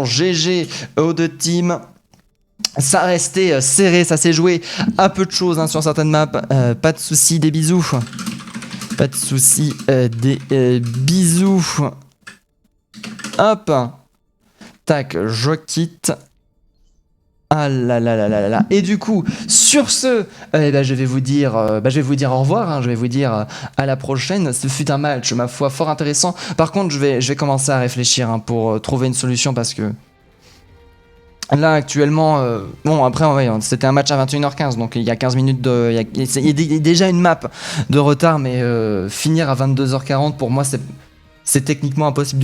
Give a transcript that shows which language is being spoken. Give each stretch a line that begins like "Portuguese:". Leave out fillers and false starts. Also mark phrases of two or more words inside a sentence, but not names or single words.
French: GG aux deux teams. Ça restait serré, ça s'est joué à peu de choses sur certaines maps. Pas de soucis, des bisous. Pas de soucis, des bisous. Hop. Tac, je quitte. Ah là là là là là là. Et du coup, sur ce, je vais vous dire au revoir, hein, je vais vous dire à la prochaine. Ce fut un match, ma foi, fort intéressant. Par contre, je vais commencer à réfléchir pour trouver une solution parce que là actuellement, bon après ouais, c'était un match à 21h15, donc il y a 15 minutes il y a déjà une map de retard, mais finir à 22h40 pour moi c'est techniquement impossible.